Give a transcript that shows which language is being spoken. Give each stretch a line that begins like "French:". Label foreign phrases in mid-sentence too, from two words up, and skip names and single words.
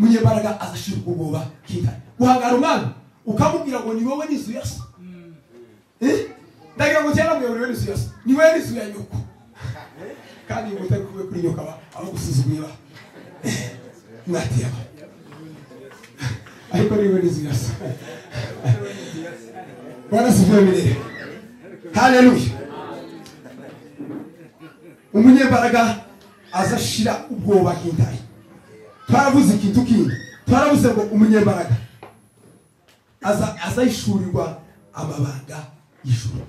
Kinyarwanda: umunyembaraga azashira ubwoba kintare guhangara umwami ukamubwira ngo ni wowe n'inzu ya so ndagira ngo cyane ngo ni wowe n'inzu ya so ni wowe n'inzu ya nyoko kandi umutari kuwe kuri nyoko aba gusuzuguye mwatiyaba ariko ni wowe n'inzu ya so
Swahili: Bwana sifiwe milele.
Kinyarwanda: Haleluya. Umunyembaraga azashira ubwoba kintare. Twaravuze ikintu kindi. Twaravuze ngo umunyembaraga azayishurirwa amabanga y'ijuru.